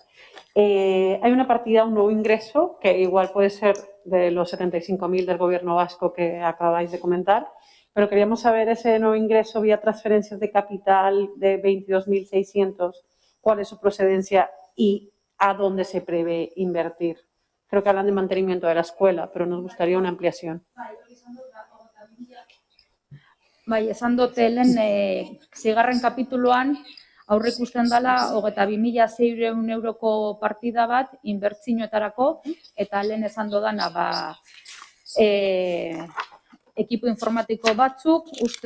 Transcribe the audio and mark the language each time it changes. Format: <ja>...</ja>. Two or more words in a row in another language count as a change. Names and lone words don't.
<es>Hay una partida, un nuevo ingreso, que igual puede ser de los 75.000 del Gobierno vasco que acabáis de comentar, pero queríamos saber ese nuevo ingreso vía transferencias de capital de 22.600, cuál es su procedencia y a dónde se prevé invertir. Creo que hablan de mantenimiento de la escuela, pero nos gustaría una ampliación.</es> <eu>Bai, esan dute lehen, zigarren kapituluan, aurre ikusten dela 22.600 euroko partida bat inbertsioetarako, eta lehen esan dodana, ekipo informatiko batzuk, uste</eu>